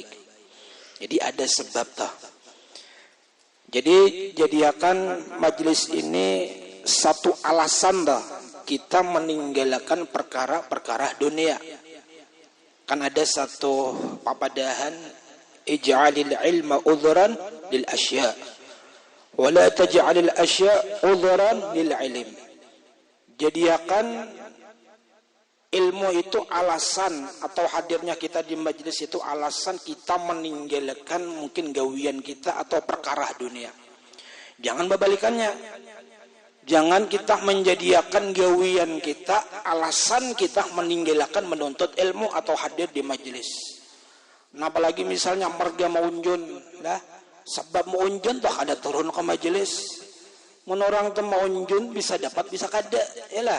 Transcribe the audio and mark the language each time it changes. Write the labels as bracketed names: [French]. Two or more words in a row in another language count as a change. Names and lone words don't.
[Banjar] Jadi ada sebab tah. Jadi jadikan majlis ini satu alasan dah kita meninggalkan perkara-perkara dunia. Kan ada satu papadahan, [Arabic] اجعل العلم عذرا للأشياء ولا تجعل الأشياء عذرا للعلم. [Banjar] Jadikan ilmu itu alasan, atau hadirnya kita di majlis itu alasan kita meninggalkan mungkin gawian kita atau perkara dunia. Jangan berbalikannya. Jangan kita menjadikan gawian kita alasan kita meninggalkan menuntut ilmu atau hadir di majlis. Nah, apalagi misalnya marga maunjun, dah sebab maunjun tak ada turun ke majlis. Mun orang tu maunjun bisa dapat bisa kada, yalah.